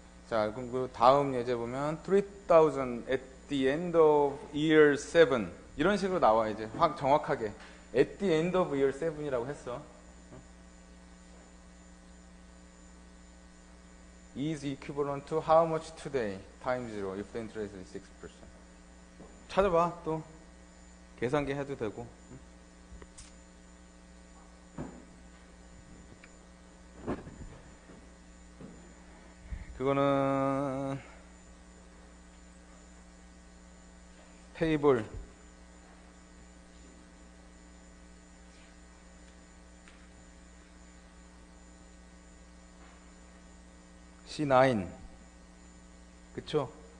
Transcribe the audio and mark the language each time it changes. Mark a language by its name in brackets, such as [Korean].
[Korean] 자, 그럼 그 다음 예제 보면 3,000 at the end of year 7 이런 식으로 나와 이제 정확하게 at the end of year 7이라고 했어. [English] is equivalent to how much today times 0 if the interest is 6%. [Korean] 찾아봐 또 계산기 해도 되고. 그거는 테이블 C9 그쵸?